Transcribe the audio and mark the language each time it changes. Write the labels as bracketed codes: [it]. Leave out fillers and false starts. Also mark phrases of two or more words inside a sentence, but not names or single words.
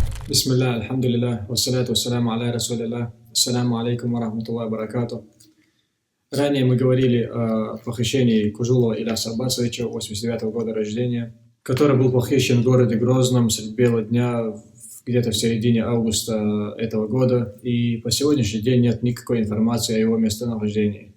[ar] بسم الله الحمد لله والصلاة والسلام على رسول الله السلام عليكم ورحمة الله وبركاته. [ru] Ранее мы говорили о похищении Кужулова Иляса Аббасовича, 89-го года рождения, который был похищен в городе Грозном средь бела дня, где-то в середине августа этого года, и по сегодняшний день нет никакой информации о его местонахождении.